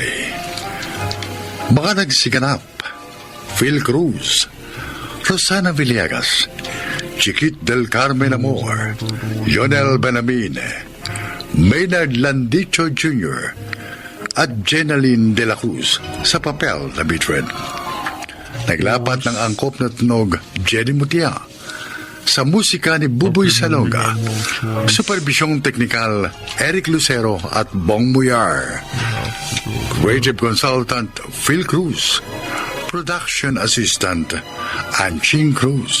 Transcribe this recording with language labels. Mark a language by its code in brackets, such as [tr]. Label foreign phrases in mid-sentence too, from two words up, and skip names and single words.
[tl] Mga nagsiganap: Phil Cruz, Rosana Villegas, Chiquit del Carmen Amor, Jonel Benamin, Maynard Landicho Jr., at Jenaline de la Cruz sa papel na Mildred. Naglapat ng angkop na tunog Jenny Mutia, sa musika ni Buboy Salonga, superbisyong teknikal Eric Lucero at Bong Muyar, [en] creative consultant [tl] Phil Cruz, [en] production assistant [tl] Anching Cruz.